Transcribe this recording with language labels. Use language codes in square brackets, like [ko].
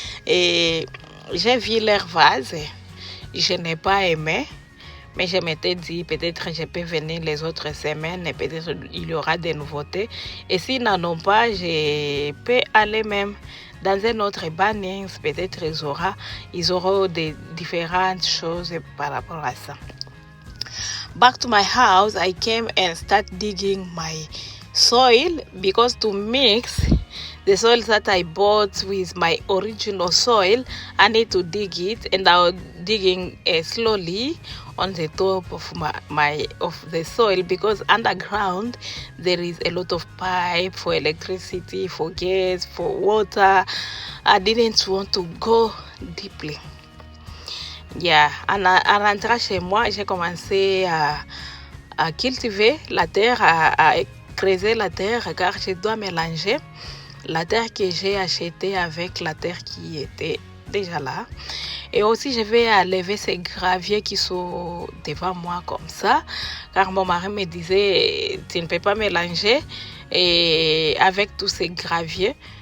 [fr] Et j'ai vu leur vase, je n'ai pas aimé, mais je m'étais dit peut-être je peux venir les autres semaines et peut-être il y aura des nouveautés. Et s'ils n'en ont pas, je peux aller même dans un autre Bunnings, peut-être ils auront des différentes choses par rapport à ça. [en] Back to my house, I came and started digging my soil, because to mix the soil that I bought with my original soil, I need to dig it, and I was digging slowly on the top of of the soil, because underground there is a lot of pipe for electricity, for gas, for water. I didn't want to go deeply. [fr] Yeah, en rentrant chez moi, j'ai commencé à cultiver la terre, à creuser la terre, car je dois mélanger la terre que j'ai achetée avec la terre qui était déjà là. Et aussi, je vais enlever ces graviers qui sont devant moi comme ça, car mon mari me disait, tu ne peux pas mélanger et avec tous ces graviers.